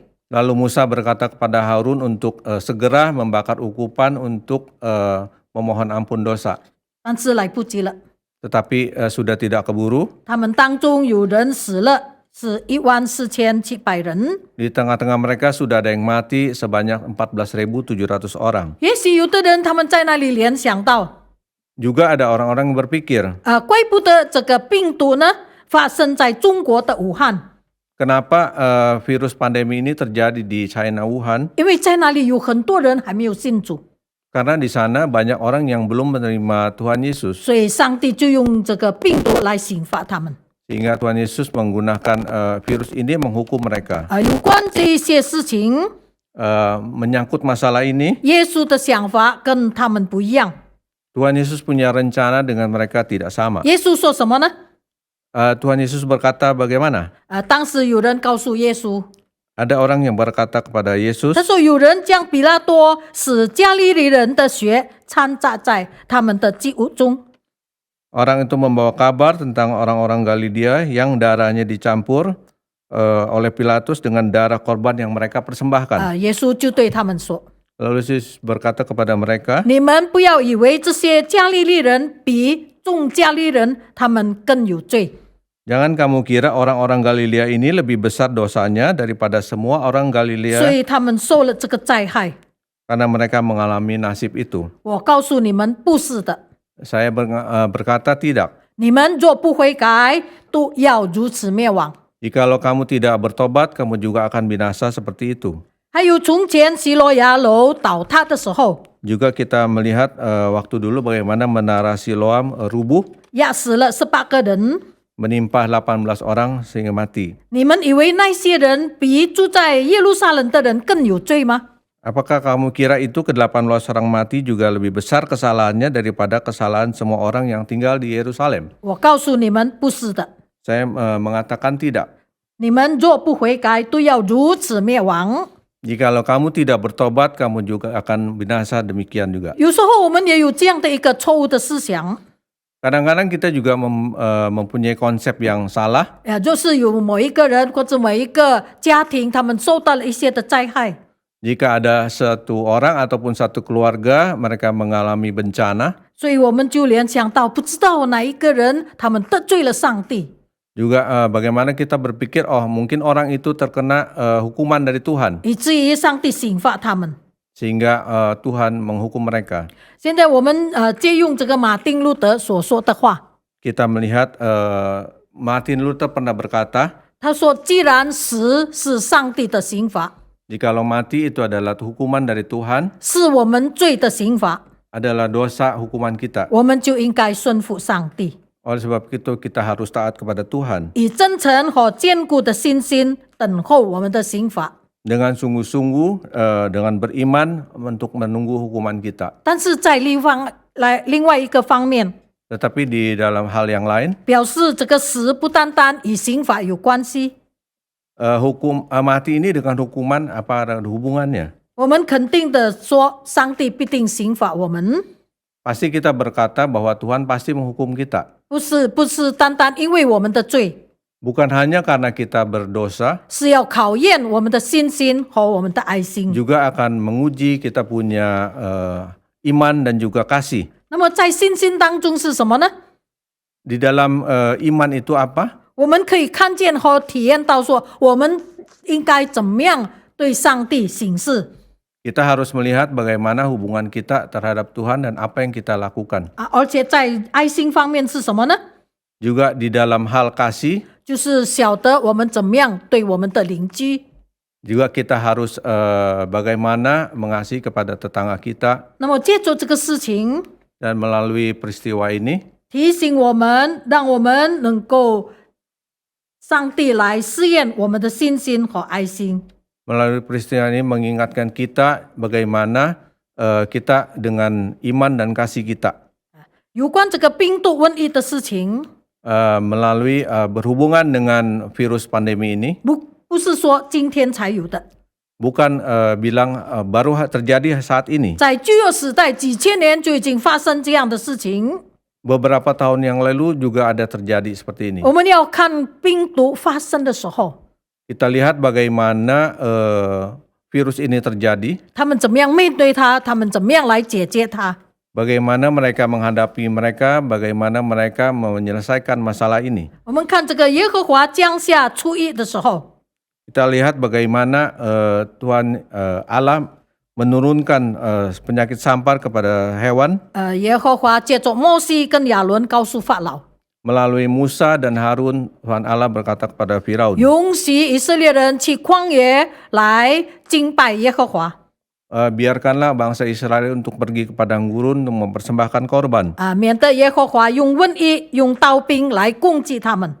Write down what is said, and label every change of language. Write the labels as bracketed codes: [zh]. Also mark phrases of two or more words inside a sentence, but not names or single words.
[id] Lalu Musa berkata kepada Harun untuk segera membakar ukupan untuk memohon ampun dosa. [zh] 但是来不及了， [id] Tetapi sudah tidak keburu. [zh] 他们当中有人死了，是14700人。 [id] Di tengah-tengah mereka sudah ada yang mati sebanyak 14.700 orang. [zh] 也许有的人他们在那里联想到， [id] Juga ada orang-orang yang berpikir, [zh] 怪不得这个病毒呢发生在中国的武汉， [id] kenapa virus pandemi ini terjadi di China Wuhan? [zh] 因为在那里有很多人还没有信主。 [id] Karena di sana banyak orang yang belum menerima Tuhan Yesus. [zh] 所以上帝就用这个病毒来刑罚他们。 [id] Sehingga Tuhan Yesus menggunakan virus ini menghukum mereka. [zh] 有关这一些事情， [id] Menyangkut masalah ini, [zh] 耶稣的想法跟他们不一样。 [id] Tuhan Yesus punya rencana dengan mereka tidak sama. [zh] 耶稣说什么呢？ [id] Tuhan Yesus berkata bagaimana? [zh] 当时有人告诉耶稣， [id] Ada orang yang berkata kepada Yesus, [zh] 他说有人将比拉多使加利利人的血掺杂在他们的祭物中。 [id] orang itu membawa kabar tentang orang-orang Galilea yang darahnya dicampur oleh Pilatus dengan darah korban yang mereka persembahkan. [zh] 耶稣就对他们说 [id] Lalu Yesus berkata kepada mereka,：“ [zh] 你们不要以为这些加利利人比众加利人他们更有罪。 [id] Jangan kamu kira orang-orang Galilea ini lebih besar dosanya daripada semua orang [zh] 所 [id] Galilea [zh] 以他们受了这个灾害。 [id] karena mereka mengalami nasib itu. [zh] 我告诉你们，不是的。 [id] Saya berkata tidak. [zh] 你们若不悔改，都要如此灭亡。 [id] Jikalau kamu tidak bertobat, kamu juga akan binasa seperti itu. [zh] 还有从前希罗亚楼倒塌的时候， [id] Juga kita melihat waktu dulu bagaimana menara Siloam rubuh, [zh] 压死了18个人。 [id] menimpa 18 orang sehingga mati. [zh] 你们以为那些人比住在耶路撒冷的人更有罪吗？ [id] Apakah kamu kira itu ke-18 orang mati juga lebih besar kesalahannya daripada kesalahan semua orang yang tinggal di Yerusalem? [zh] 我告诉你们，不是的。 [id] Saya mengatakan tidak. [zh] 你们若不悔改，都要如此灭亡。 [id] Jikalau kamu tidak bertobat, kamu juga akan binasa demikian juga. [zh] 有时候我们也有这样的一个错误的思想， [id] Kadang-kadang kita juga mempunyai konsep yang salah. [zh] 就是有某一个人或者某一个家庭，他们受到了一些的灾害， [id] Jika ada satu orang ataupun satu keluarga mereka mengalami bencana, [zh] 所以我们就联想到，不知道哪一个人他们得罪了上帝， [id] juga bagaimana kita berpikir, oh mungkin orang itu terkena hukuman dari Tuhan, [zh] 以至于上帝刑罚他们。 [id] sehingga Tuhan menghukum mereka. [zh] 现在我们借用这个马丁路德所说的话， [id] Kita melihat Martin Luther pernah berkata, [zh] 他说：“既然死是上帝的刑罚， [id] jikalau mati itu adalah hukuman dari Tuhan, [zh] 是我们罪的刑罚， [id] adalah dosa hukuman kita. [zh] 我们就应该顺服上帝， [id] Oleh sebab itu kita harus taat kepada Tuhan [zh] 以真诚和坚固的信心等候我们的刑罚。 [id] dengan sungguh-sungguh, dengan beriman untuk menunggu hukuman kita. [zh] 但是在另外一个方面， [id] Tetapi di dalam hal yang lain, [zh] 表示这个死不单单与刑罚有关系， [id] hukum mati ini dengan hukuman apa ada hubungannya? [zh] 我们肯定的说，上帝必定刑罚我们， [id] Pasti kita berkata bahwa Tuhan pasti menghukum kita. [zh] 不是单单因为我们的罪， [id] Bukan hanya karena kita berdosa, [zh] 是要考验我们的信心和我们的爱心。 [id] juga akan menguji kita punya iman dan juga kasih. [zh] 那么在信心当中是什么呢？ [id] Di dalam iman itu apa? [zh] 我们可以看见和体验到说，我们应该怎么样对上帝行事 [id] Kita harus melihat bagaimana hubungan kita terhadap Tuhan dan apa yang kita lakukan. [zh] 而且在爱心方面是什么呢？ [id] Juga di dalam hal kasih, [zh] 就是晓得我们怎么样对我们的邻居。 [id] juga kita harus bagaimana mengasihi kepada tetangga kita. [zh] 那么借助这个事情， [id] Dan melalui peristiwa ini, [zh] 提醒我们，让我们能够上帝来试验我们的信心和爱心。 [id] melalui peristiwa ini mengingatkan kita bagaimana kita dengan iman dan kasih kita. [zh] 有关这个病毒瘟疫的事情， [id] Melalui berhubungan dengan virus pandemi ini, [zh] 不是说今天才有的， [id] bukan bilang baru terjadi saat ini. [zh] 在旧约时代几千年就已经发生这样的事情。 [id] Beberapa tahun yang lalu juga ada terjadi seperti ini. [zh] 我们要看病毒发生的时候， [id] Kita lihat bagaimana virus ini terjadi, [zh] 他们怎么样面对它，他们怎么样来解决它。 [id] bagaimana mereka menghadapi mereka, bagaimana mereka menyelesaikan masalah ini. [zh] 我们看这个耶和华降下初一的时候， [id] Kita lihat bagaimana Tuhan Allah menurunkan penyakit sampar kepada hewan [zh] 耶和华借着摩西跟亚伦告诉法老， [id] melalui Musa dan Harun. Tuhan Allah berkata kepada Firaun, [zh] 允许以色列人去旷野来敬拜耶和华。 [id] biarkanlah bangsa Israel untuk pergi ke padang gurun untuk mempersembahkan korban. [zh] 免得耶和华用瘟疫、用刀兵来攻击他们。